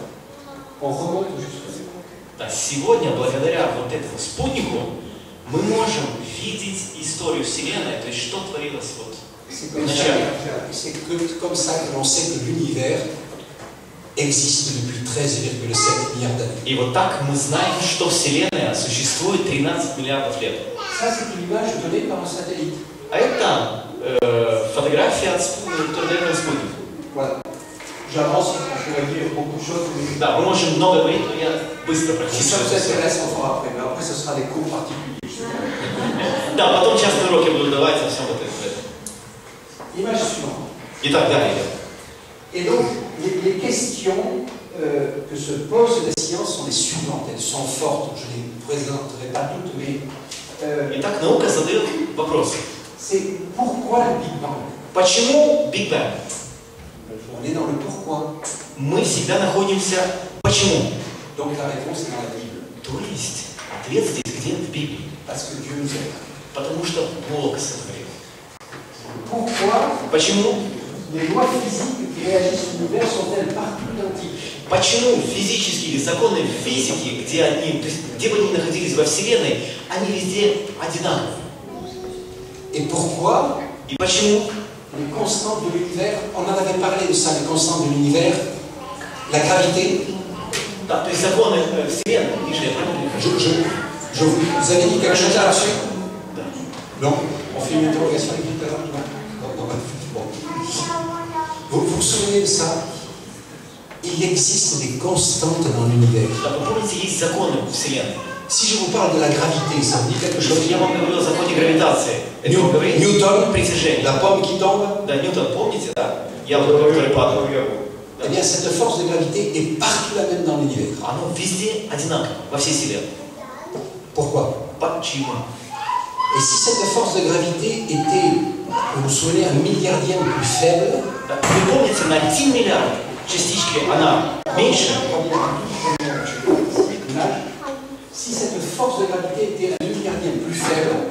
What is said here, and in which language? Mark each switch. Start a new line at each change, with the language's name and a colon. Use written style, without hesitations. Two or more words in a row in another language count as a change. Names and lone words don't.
French: On remonte jusque là.
Russian: Да, сегодня, благодаря вот этому спутнику, мы можем видеть историю Вселенной, то есть что творилось вот
French: C'est
Russian: в начале.
French: comme ça que l'on sait que l'univers existe depuis 13,7 milliards d'années.
Russian: И вот так мы знаем, что Вселенная существует 13 миллиардов лет.
French: Ça, c'est une image donnée par un satellite.
Russian: А это фотография от спутника.
French: Voilà. J'avance, je vais dire beaucoup de choses. Mais...
Russian: Да, мы можем много говорить, но я быстро
French: Si ça vous
Russian: практически.
French: intéresse, on fera après. Mais après, ce sera des cours particuliers.
Russian: Да, потом частные уроки буду давать о всем этом.
French: Image suivante.
Russian: Итак, далее.
French: Et donc, les questions que se posent les sciences sont les suivantes. Elles sont fortes. Je ne les présenterai pas toutes, mais
Russian: Итак, наука задает вопрос.
French: c'est pourquoi le Big Bang?
Russian: Почему Биг Бэнг?
French: On est dans le pourquoi.
Russian: Мы всегда находимся почему?
French: Donc la réponse est dans la Bible.
Russian: То есть ответ здесь где? В Библии.
French: Parce que Dieu nous aime.
Russian: Потому что Бог сотворил.
French: Pourquoi
Russian: Почему?
French: les lois physiques qui régissent l'univers sont-elles partout identiques?
Russian: Почему физические законы физики, где они, то есть, где бы они находились во Вселенной, они везде одинаковы?
French: Et pourquoi
Russian: И почему
French: les constantes de l'univers, on en avait parlé de ça, les constantes de l'univers, la gravité.
Russian: Да, то есть законы Вселенной, видишь, я правильно говорю?
French: Vous avez dit quelque chose là-dessus?
Russian: Да.
French: Non. On fait une interrogation avec tout à l'heure. Bon. Vous vous souvenez de ça? Il existe des constantes dans l'univers.
Russian: Да, вы помните, есть законы Вселенной.
French: Si je vous parle de la gravité, ça vous dit quelque chose?
Russian: Я вам говорил о законе гравитации. Это вам говорит?
French: Newton,
Russian: Притяжение.
French: la pomme qui tombe.
Russian: Да, Ньютон, помните, да? Яблоко, которое падает.
French: Eh bien, cette force de gravité est partout la même dans l'univers.
Russian: Оно везде одинаково, во всей Вселенной.
French: Pourquoi?
Russian: Почему?
French: Et si cette force de gravité était, vous vous souvenez, un milliardième plus faible,
Russian: Да, вы помните, на 1 миллиард частички она меньше?
French: si cette force de gravité était un milliardième plus faible,